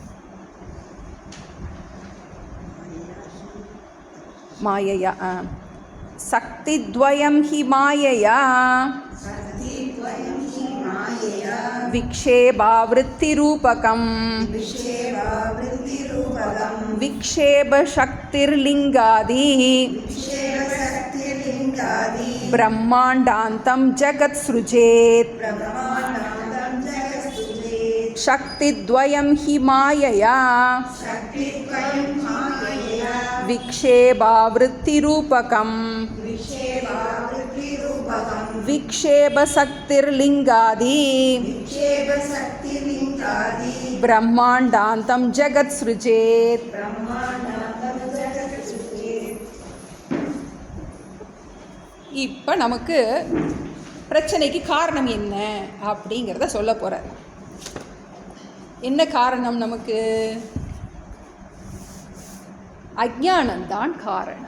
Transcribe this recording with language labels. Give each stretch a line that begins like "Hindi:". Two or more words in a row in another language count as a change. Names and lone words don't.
Sanskrit: मायया शक्ति द्वयं हि मायया विक्षेपावृत्तिरूपकम् विक्षेप शक्तिर्लिङ्गादि ब्रह्माण्डान्तं जगत् सृजेत् शक्तिद्वयं हि मायया विक्षेपावृत्तिरूपकम् विक्षेपशक्तिर्लिङ्गादि ब्रह्माण्डान्तं जगत् सृजेत्.
Tamil: இப்போ நமக்கு பிரச்சனைக்கு காரணம் என்ன அப்படிங்கிறத சொல்ல போகிறார். என்ன காரணம்? நமக்கு அஜ்ஞானம்தான் காரணம்.